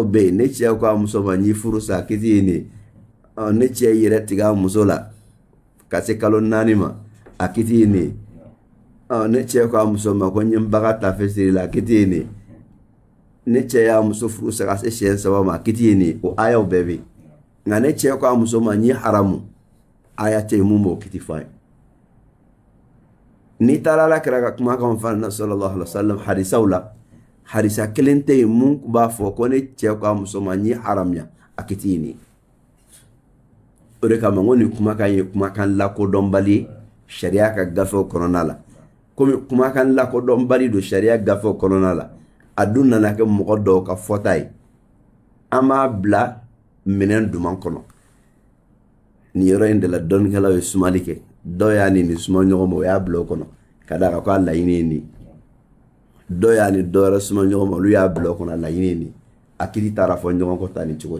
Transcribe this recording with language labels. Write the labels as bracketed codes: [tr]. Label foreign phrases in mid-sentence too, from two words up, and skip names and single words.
[bm] bɛ yen ne cɛ k'a muso ma n ye furusa kiti ye nin ye ne cɛ yɛrɛ tigɛ a muso la ka se kalo 4 ma a kiti ye nin ye ne cɛ k'a muso ma ko n ye n ba ka taafe siri la a kiti ye nin ye ne cɛ y'a muso furusa ka se siɲɛ 3 ma a kiti ye nin ye o ayaw bɛɛ bɛ yen nka ne cɛ k'a muso ma n ye haramu aya tɛ yen mun b'o kiti fɔ a ye n'i taara alakira ka kumakanw fana na [ar] صلى الله عليه وسلم [bm] hadisaw la hadisa kelen tɛ yen mun b'a fɔ ko ne cɛ k'a muso ma n ye haramuya a kiti ye nin ye o de kama ko nin kumakan ye kumakan lakodɔnbali ye sariya ka gafew kɔnɔna la komi kumakan lakodɔnbali don sariya gafew kɔnɔna la a dun nana kɛ mɔgɔ dɔw ka fɔta ye an b'a bila minɛn duman kɔnɔ nin yɔrɔ in de la dɔnnikɛlaw ye sumali kɛ dɔw y'a ni suma ɲɔgɔn ma o y'a bila o kɔnɔ ka d'a kan ko a laɲini ye nin dɔw y'a ni dɔ wɛrɛ suma ɲɔgɔn ma olu y'a bila o kɔnɔ a laɲini ye nin a kiri taara fɔ ɲɔgɔn kɔ ta nin cogo